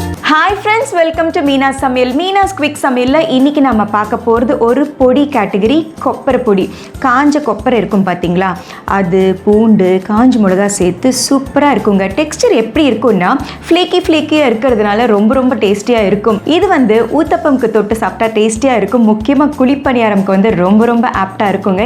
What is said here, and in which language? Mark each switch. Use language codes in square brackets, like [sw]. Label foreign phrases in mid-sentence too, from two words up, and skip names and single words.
[en] Hi friends, welcome to Meena's Samiyal. [ta] Meena's Quick Samiyalல இன்னைக்கு நாம பார்க்க போறது ஒரு பொடி கேட்டகரி கொப்பரை பொடி. காஞ்ச கொப்பரை இருக்கும் பாத்தீங்களா? அது பூண்டு, காஞ்ச மிளகாய் சேர்த்து சூப்பரா இருக்குங்க. டெக்ஸ்சர் எப்படி இருக்கும்னா ஃப்ளேக்கியா இருக்கிறதுனால ரொம்ப டேஸ்டியா இருக்கும். இது ஊத்தப்பம்க்கு தொட்டு சாப்பிட்டா டேஸ்டியா இருக்கும். முக்கியமா குழிப்பணியாரம்க்கு ரொம்ப ஆப்டா இருக்குங்க.